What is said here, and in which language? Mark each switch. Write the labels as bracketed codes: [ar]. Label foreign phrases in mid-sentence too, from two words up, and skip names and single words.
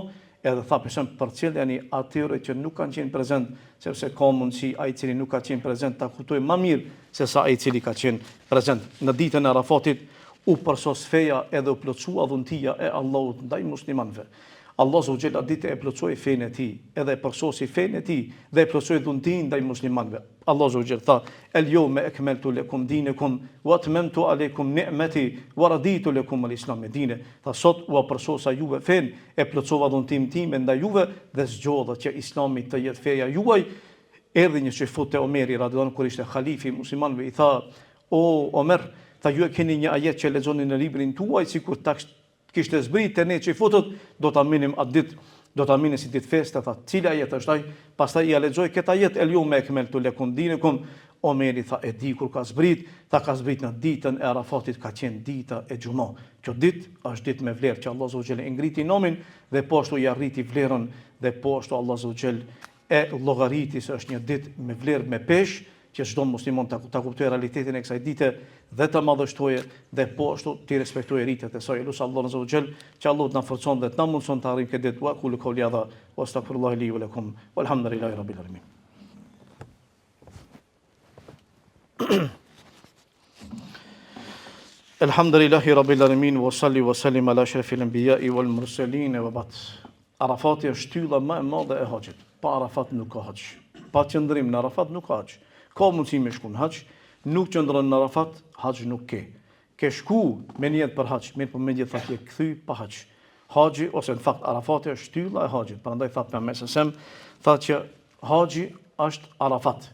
[sq] Edhe tha përcjellni atyre që nuk kanë qenë prezent, sepse ka mundësi ai i cili nuk ka qenë prezent ta kuptojë më mirë se sa ai i cili ka qenë prezent. Në ditën e Arafatit u përsos feja edhe u plotësua dhuntia e Allahut ndaj muslimanëve. [ar] الله عز وجل [sq] ditë e plotësoi fenë e tij, edhe e përsosi fenë e tij dhe e plotësoi dhuntin ndaj muslimanëve. [ar] الله عز وجل tha: "اليوم أكملت لكم دينكم وأتممت عليكم نعمتي ورضيت لكم الإسلام دينا." [sq] Tha sot u përsosa juve fenë, e plotësova dhuntin tim ndaj juve dhe zgjodha që Islami të jetë feja juaj. Erdhi një shefut te Omeri radhiyallahu kur ishte halifi muslimanëve, i tha: "O Omer, tha ju e keni një ajet që lexoni në librin tuaj, sikur ta kishte zbritë ne që i futët, do ta minim atë ditë, do ta minim si ditë feste." Tha, cila ajet është ai? Pastaj ia lexoi këtë ajet, [ar] اليوم أكملت لكم دينكم. [sq] Omeri tha, e di kur ka zbrit? Tha, ka zbrit në ditën e Arafatit, ka qenë dita e Xhumë. Kjo ditë është ditë me vlerë që [ar] الله عز وجل [sq] e ngriti nomin dhe po ashtu i arriti vlerën dhe po ashtu [ar] الله عز وجل [sq] e llogariti se është një ditë me vlerë me peshë, që çdo musliman ta kuptojë realitetin e kësaj dite dhe ta madhështojë dhe po ashtu të respektojë rritjet e saj. Lutë Allahun [ar] عز وجل [sq] që Allah të na forcon dhe të na mundson të arrijmë këtë ditë. [ar] وقولوا قولي هذا وأستغفر الله لي ولكم والحمد لله رب العالمين. الحمد لله رب العالمين وصل وسلم على أشرف الأنبياء والمرسلين وبعد. [sq] Arafati është shtylla më e madhe e haxhit. Pa Arafat nuk ka haxh. Pa qëndrim në Arafat nuk ka haxh. Ka mundësi me shku në haxh, nuk qëndron në Arafat, haxh nuk ke. Ke shku me niyet për haxh, mirë po me niyet tha ke kthy pa haxh. Haxhi ose në fakt Arafati është shtylla e haxhit. Prandaj tha pejgamberi tha që haxhi është Arafat.